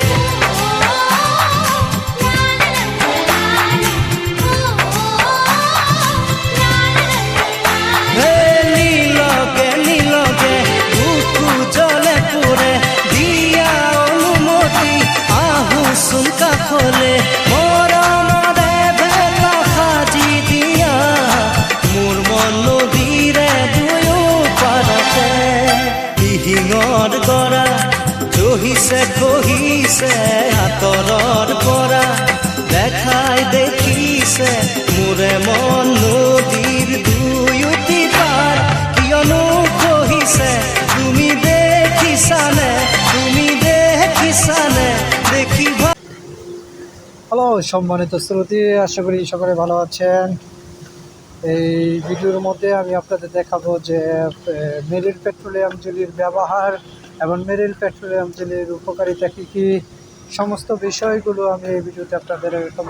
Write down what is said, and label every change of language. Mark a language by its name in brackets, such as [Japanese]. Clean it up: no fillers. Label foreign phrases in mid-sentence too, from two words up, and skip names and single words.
[Assamese] নীলগে বুকু জলে পড়ে দিয়া অনুমতি আহুচোন কাষলে মৰমৰে ভেটা সাজি দিয়া মোৰ মন নদীৰে দুয়ো পাৰতে দিহিঙৰ গৰা জহিছে খহিছে আঁতৰৰ পৰা দেখাই দেখিছে মোৰে মন নদীৰ দুয়োটি পাৰ কিয়নো খহিছে তুমি দেখিছানে দেখি [Bangla] হ্যালো সম্মানিত শ্রোতা, আশা করি সকলে ভালো আছেন। এই ভিডিওর মধ্যে আমি আপনাদের দেখাবো যে মেরিল পেট্রোলিয়াম জেলির ব্যবহার এবং মেরিল পেট্রোলিয়াম জেলির উপকারিতা কী কী সমস্ত বিষয়গুলো আমি এই ভিডিওতে আপনাদের দেখাবো।